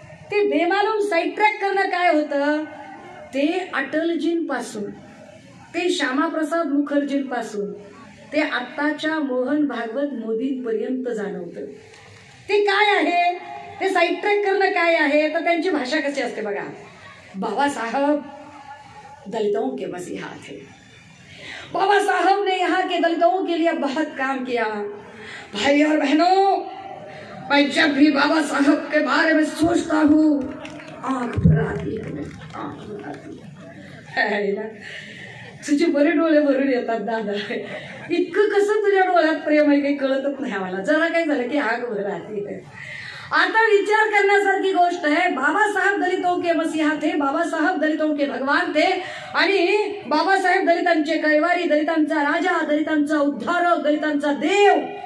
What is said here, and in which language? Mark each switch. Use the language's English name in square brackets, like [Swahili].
[Marathi] ते बेमालूम side track करणं काय होतं, ते अटलजींपासून ते श्यामाप्रसाद मुखर्जींपासून ते आत्ताच्या मोहन भागवत मोदींपर्यंत जाणवतं. ते काय आहे, ते साईड ट्रॅक करणं काय आहे, तर त्यांची भाषा कशी असते बघा. [Hindi] बाबा साहब दलितों के मसीहा थे, बाबा साहब ने यहाँ के दलितों के लिए बहुत काम किया. भाई और बहनों, मैं जब भी बाबा साहब के बारे में सोचता हूँ आंख भर आती है, आंख भर आती है. [Marathi] तुझे बरे डोळे भरून येतात दादा. इतकं कसं तुझ्या डोळ्यात प्रेम आहे काही कळतच नाही आम्हाला. जरा काय झालं की [Hindi] आग भर आती. [Marathi] आता विचार करण्यासारखी गोष्ट आहे. [Hindi] बाबासाहेब दलितों के मसीहा थे, बाबासाहेब दलितों के भगवान थे [Marathi] आणि बाबासाहेब दलितांचे कैवारी, दलितांचा राजा, दलितांचा उद्धारक, दलितांचा देव.